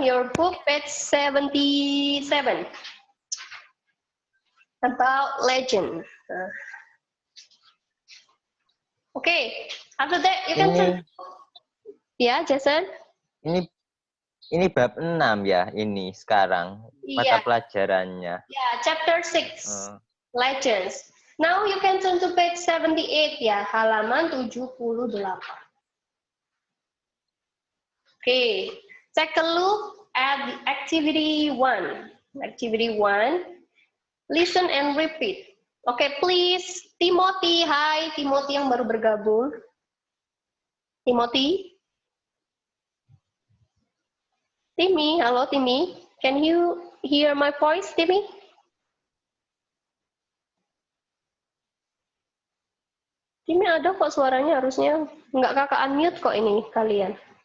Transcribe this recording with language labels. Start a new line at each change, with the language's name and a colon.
English: Your book page 77 about legend. Okay, after that you can turn.
Indonesian: Ya, Jason. Ini bab 6 ya, ini sekarang mata pelajarannya.
English: Ya, chapter 6. Legends. Now you can turn to page 78 ya,
Indonesian: halaman 78.
English: Okay, take a look at activity 1. Activity 1, listen and repeat. Okay, please,
Indonesian: Timothy. Hai, Timothy yang baru bergabung. Timothy. Timmy, halo Timmy.
English: Can you hear my voice, Timmy?
Indonesian: Timmy ada kok suaranya, harusnya nggak kakak unmute kok ini kalian.